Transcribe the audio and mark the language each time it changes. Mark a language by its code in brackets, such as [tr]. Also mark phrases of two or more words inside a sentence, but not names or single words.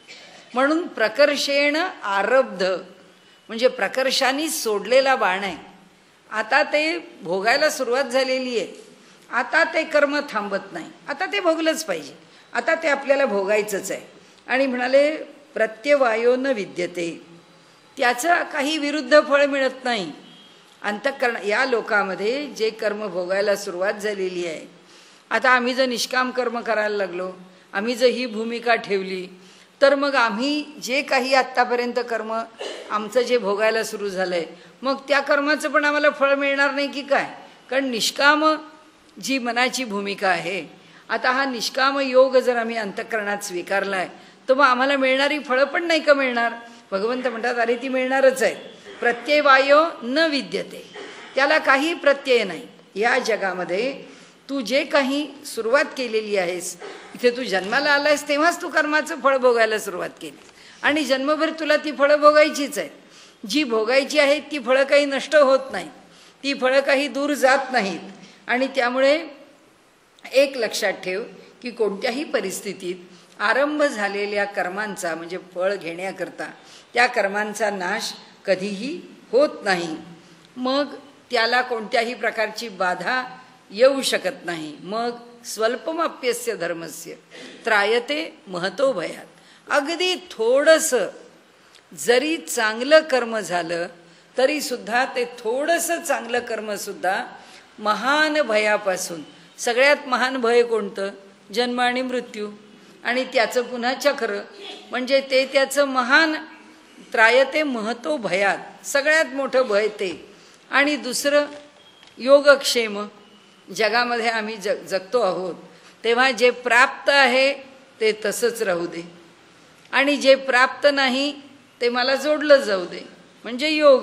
[mr] म्हणून [sa] प्रकर्षेण आरब्ध [mr] म्हणजे प्रकर्षाने सोडलेला बाण आहे. आता ते भोगायला सुरुवात झालेली आहे, आता ते कर्म थांबत नाही, आता ते भोगलंच पाहिजे, आता ते आपल्याला भोगायचंच आहे. आणि म्हणाले [sa] प्रत्यवायो न विद्यते, [mr] त्याचं काही विरुद्ध फळ मिळत नाही. अंतःकरण या लोकामध्ये जे कर्म भोगायला सुरुवात झालेली आहे, आता आम्ही जर निष्काम कर्म करायला लागलो, आम्ही जर ही भूमिका ठेवली तर मग आम्ही जे काही आत्तापर्यंत कर्म आमचं जे भोगायला सुरू झालं आहे मग त्या कर्माचं पण आम्हाला फळ मिळणार नाही की काय? कारण निष्काम जी मनाची भूमिका आहे, आता हा निष्काम योग जर आम्ही अंतःकरणात स्वीकारला आहे तर मग आम्हाला मिळणारी फळं पण नाही का मिळणार? भगवंत म्हणतात अरे ती मिळणारच आहे. [sa] प्रत्यवायो न विद्यते, [mr] त्याला काही प्रत्यय नाही. या जगामध्ये तू जे काही सुरुवात केलेली आहेस, इथे तू जन्माला आलायस तेव्हाच तू कर्माचं फळ भोगायला सुरुवात केली आणि जन्मभर तुला ती फळं भोगायचीच आहेत. जी भोगायची आहेत ती फळं काही नष्ट होत नाहीत, ती फळं काही दूर जात नाहीत. आणि त्यामुळे एक लक्षात ठेव की कोणत्याही परिस्थितीत आरंभ झालेल्या कर्मांचा म्हणजे फळ घेण्याकरता त्या कर्मांचा नाश कधीही होत नाही. मग त्याला कोणत्याही प्रकारची बाधा येऊ शकत नाही. [sa] मग स्वल्पमप्यस्य धर्मस्य त्रायते महतो भयात. [mr] अगदी थोडंसं जरी चांगलं कर्म झालं तरी सुद्धा ते थोडंसं चांगलं कर्मसुद्धा महान भयापासून, सगळ्यात महान भय कोणतं? जन्म आणि मृत्यू. आणि त्याचं पुन्हा चक्र म्हणजे ते त्याचं महान [sa] त्रायते महतो भयात, [mr] सगळ्यात मोठं भय ते. आणि दुसरं योगक्षेम, जगामध्ये आम्ही जगतो आहोत तेव्हा जे प्राप्त आहे ते तसंच राहू दे, आणि जे प्राप्त नाही ते मला जोडलं जाऊ दे, म्हणजे योग.